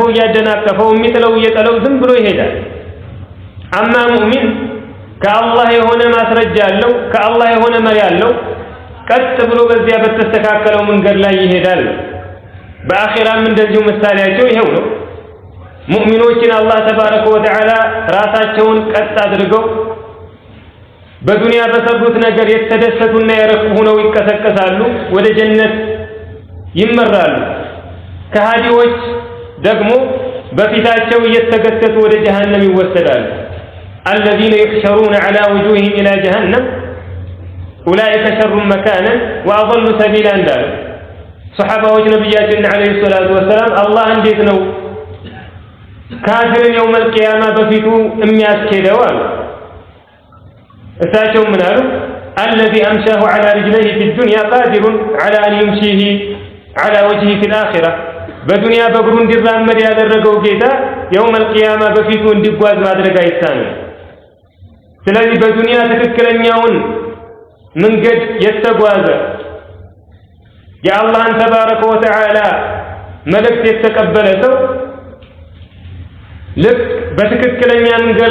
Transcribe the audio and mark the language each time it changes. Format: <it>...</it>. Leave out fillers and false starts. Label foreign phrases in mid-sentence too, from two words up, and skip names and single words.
<am>እያደናቀፈው የሚጥለው እየጠለው ዝም ብሎ ይሄዳል።</am> <ar>أما مؤمن</ar> <am>ከአላህ የሆነ ማስረጃ አለው፣ ከአላህ የሆነ መሪ አለው። ቀጥ ብሎ በዚያ በተስተካከለው መንገድ ላይ ይሄዳል። በአኺራም እንደዚሁ ምሳሌያቸው ይሄው ነው። ሙእሚኖችን አላህ</am> <ar>تبارك وتعالى</ar> <am>ራሳቸውን ቀጥ አድርገው በዱንያ በሰሩት ነገር የተደሰቱና የረኩ ሆነው ይቀሰቀሳሉ፣ ወደ ጀነት ይመራሉ። ከሃዲዎች ደግሞ በፊታቸው እየተገተቱ ወደ ጀሃነም ይወሰዳሉ።</am> <ar>الذين يحشرون على وجوههم إلى جهنم أولئك شر مكانا وأضل سبيلا</ar> <am>እንዳሉ ሰሃባዎች ነብያችን</am> <ar>عليه الصلاة وسلم</ar> <am>አላህ እንዴት ነው ካፊርን</am> <ar>يوم القيامة</ar> <am>በፊቱ የሚያስኬደው አሉ። እሳቸው ምን አሉ?</am> <ar>الذي أمشاه على رجليه في الدنيا قادر على أن يمشيه على وجهه في الآخرة</ar> <am>በዱንያ በእግሩ እንዲራመድ ያደረገው ጌታ</am> <ar>يوم القيامة</ar> <am>በፊቱ እንዲጓዝ ማድረግ አይሳነውም። ስለዚህ በዱንያ ትክክለኛውን መንገድ የተጓዘ የአላህን</am> <ar>تبارك وتعالى</ar> <am>መልእክት የተቀበለ ሰው ልክ በትክክለኛ መንገድ</am>